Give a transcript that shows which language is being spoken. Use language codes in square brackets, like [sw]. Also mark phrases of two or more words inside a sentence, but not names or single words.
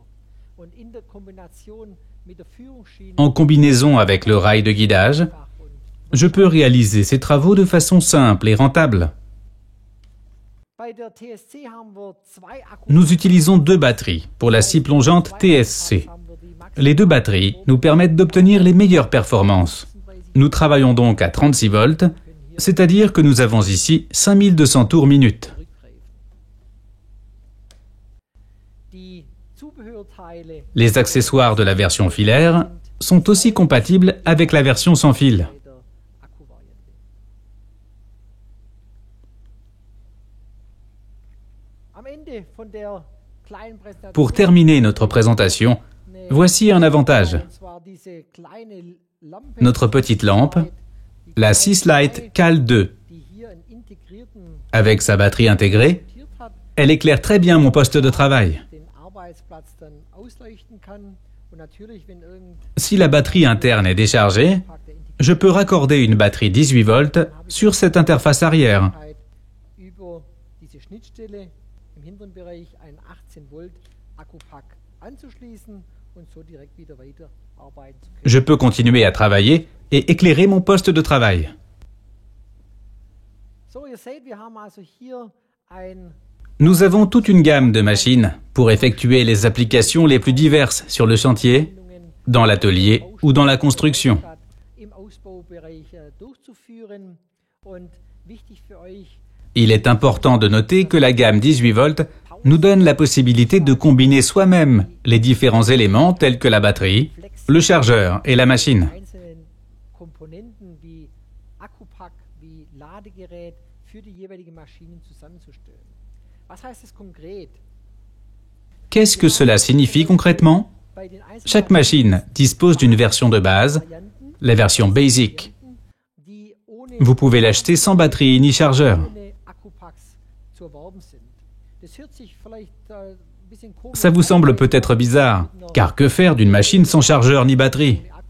[de] Und in der Kombination mit der Führungsschiene [fr] En combinaison avec le rail de guidage, je peux réaliser ces travaux de façon simple et rentable. [de] bei der TSC haben wir zwei Akkus. [fr] Nous utilisons 2 batteries pour la scie plongeante TSC. Les 2 batteries nous permettent d'obtenir les meilleures performances. Nous travaillons donc à 36 volts, c'est-à-dire que nous avons ici 5200 tours minute. [de] Die Zubehörteile [fr] Les accessoires de la version filaire sont aussi compatibles avec la version sans fil. [de] bei der Akkuvariante. Am Ende von der kleinen Präsentation [fr] Pour terminer notre présentation, voici un avantage. [de] und zwar diese kleine Lampe, [fr] Notre petite lampe, la Seaslight Cal 2, [de] die hier einen integrierten [fr] avec sa batterie intégrée, [de] montiert hat, [fr] elle éclaire très bien mon poste de travail. [de] den Arbeitsplatz dann ausleuchten kann und natürlich wenn irgend [fr] Si la batterie interne est déchargée, [de] Tag der [fr] je peux raccorder une batterie 18 volts sur cette interface arrière. [de] Integriertheit über diese Schnittstelle im hinteren Bereich einen 18 Volt Akkupack anzuschließen und so direkt wieder weiterarbeiten zu können. [fr] Je peux continuer à travailler et éclairer mon poste de travail. [de] So, ihr seht, wir haben also hier ein [fr] Nous avons toute une gamme de machines pour effectuer les applications les plus diverses sur le chantier, dans l'atelier ou dans la construction. [de] im Ausbaubereich durchzuführen und wichtig für euch [fr] Il est important de noter que la gamme 18 volts nous donne la possibilité de combiner soi-même les différents éléments tels que la batterie, le chargeur et la machine. [de] einzelnen Komponenten wie Akkupack, wie Ladegerät für die jeweilige Maschine zusammenzustellen. Was heißt das konkret? [fr] Qu'est-ce que cela signifie concrètement? Chaque machine dispose d'une version de base, la version Basic. Vous pouvez l'acheter sans batterie ni chargeur. Ça vous semble peut-être bizarre, car que faire d'une machine sans chargeur ni batterie?